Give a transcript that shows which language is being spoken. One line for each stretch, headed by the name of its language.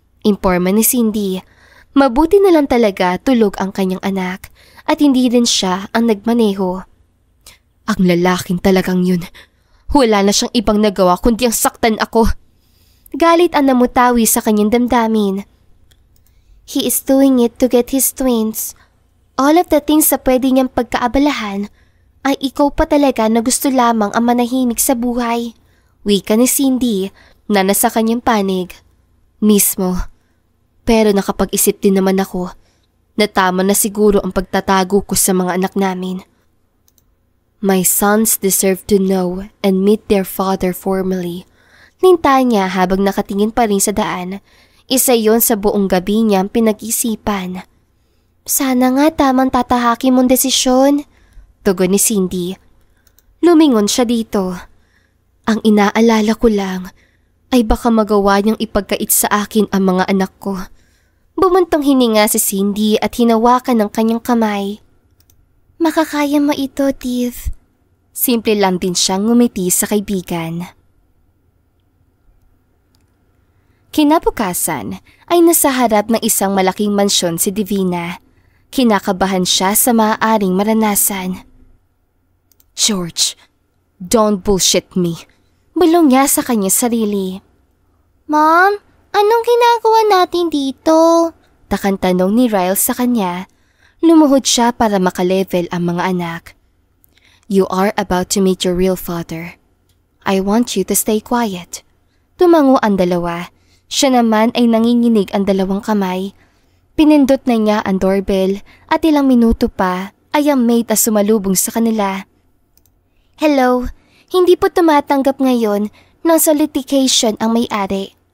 Filipino: Imporma ni Cindy. Mabuti na lang talaga tulog ang kanyang anak at hindi rin siya ang nagmaneho. Ang lalaking talagang yun. Wala na siyang ibang nagawa kundi ang saktan ako. Galit ang namutawi sa kanyang damdamin.
English: He is doing it to get his twins. All of the things
Filipino: sa pwede niyang pagkaabalahan ay ikaw pa talaga na gusto lamang ang manahimik sa buhay. Wika ni Cindy na nasa kanyang panig. Mismo. Pero nakapag-isip din naman ako na tama na siguro ang pagtatago ko sa mga anak namin.
English: My sons deserve to know and meet their father formally.
Filipino: Ninta niya habang nakatingin pa rin sa daan. Isa yon sa buong gabi niyang pinag-isipan. Sana nga tamang tatahaki mong desisyon, tugon ni Cindy. Lumingon siya dito. Ang inaalala ko lang ay baka magawa niyang ipagkait sa akin ang mga anak ko. Bumuntong hininga si Cindy at hinawakan ng kanyang kamay. Makakaya mo ito, Tiff. Simple lang din siyang ngumiti sa kaibigan. Kinabukasan ay nasa harap ng isang malaking mansyon si Divina. Kinakabahan siya sa maaaring maranasan.
English: George, don't bullshit me.
Filipino: Bulong niya sa kanyang sarili. Mom, anong ginagawa natin dito? Takang tanong ni Ryle sa kanya. Lumuhod siya para makalevel ang mga anak.
English: You are about to meet your real father. I want you to stay quiet.
Filipino: Tumango ang dalawa. Siya naman ay nanginginig ang dalawang kamay. Pinindot na niya ang doorbell at ilang minuto pa ay ang maid na sumalubong sa kanila. Hello, hindi po tumatanggap ngayon ng solicitation ang may-ari.